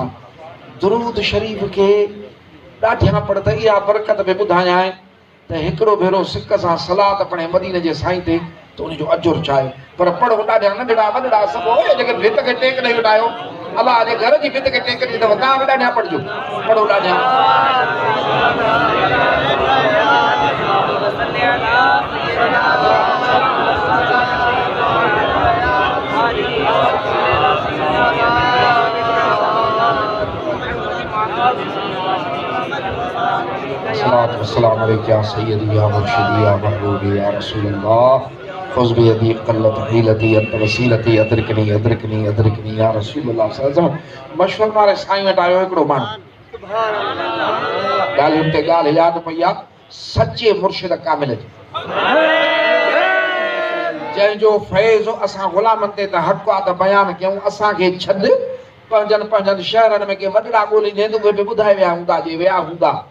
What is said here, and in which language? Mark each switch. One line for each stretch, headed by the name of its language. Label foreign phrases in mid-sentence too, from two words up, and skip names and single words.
Sindhi: दुरूद शरीफ़ खे ॾाढियां पढ़ त इहा बरकत बि ॿुधायां त हिकिड़ो भेरो सिक सां सलात पढ़े मदीने जे साईं ते त उनजो अजुर छा आहे। पर पढ़ो ॾाढा नंढड़ा वॾड़ा सभु जेके भित खे टेक ॾेई विटायो, अलाह जे घर जी भित खे टेक ॾी अथव, तव्हां बि ॾाढा पढ़जो, पढ़ो ॾाढा।
Arabic: صلاة و سلام عليك يا سيدي يا مرشدي يا محبوبي يا رسول الله، خذ بيدي قلت حيلتي أنت وسيلتي أدركني أدركني أدركني يا رسول الله صلى الله عليه وسلم.
Sindhi: मशवल वारे साईं वटि आयो हिकिड़ो माण्हू, ॻाल्हियुनि ते ॻाल्हि यादि पई आहे सचे मुर्शिद कामिल जी, जंहिंजो फैज़ असां ग़ुलामनि ते त हक़ आहे त बयानु कयूं, असांखे छॾ पंहिंजनि शहरनि में के वॾड़ा ॻोल्हींदे त उहे बि ॿुधाए विया हूंदा जे विया हूंदा।